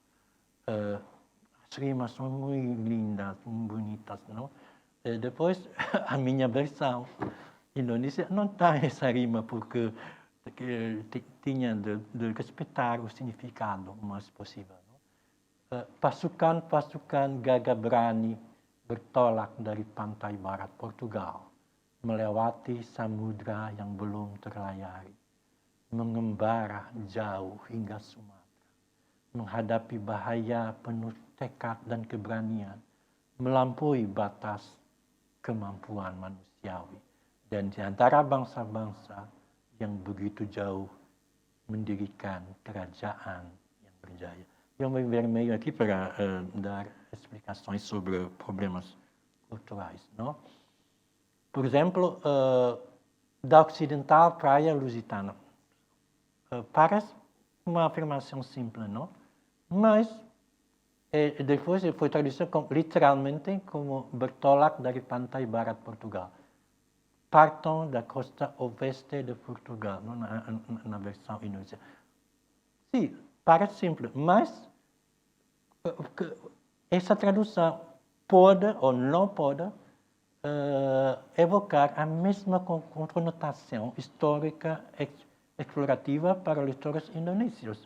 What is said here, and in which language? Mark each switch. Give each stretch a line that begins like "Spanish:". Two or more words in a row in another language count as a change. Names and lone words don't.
Portuguese: As rimas são muito lindas, muito bonitas, não? E depois, a minha versão indonésia não tem essa rima, porque tinha de respeitar o significado o mais possível. Não?
Indonesian: Pasukan gagah bertolak dari pantai barat Portugal, melewati samudra yang belum terlayari, mengembara jauh hingga Sumatera, menghadapi bahaya penuh tekad dan keberanian, melampaui batas kemampuan manusiawi, dan di antara bangsa-bangsa yang begitu jauh mendirikan kerajaan yang berjaya.
Portuguese: Eu me vermelho aqui para dar explicações sobre problemas culturais. Não? Por exemplo, da ocidental praia lusitana. Parece uma afirmação simples, não? Mas depois foi traduzido literalmente como
Indonesian: bertolak dari pantai barat Portugal.
Portuguese: Partam da costa oeste de Portugal, não? Na versão indonésia. Sim, parece simples, mas essa tradução pode ou não pode evocar a mesma conotação histórica explorativa para leitores indonésios.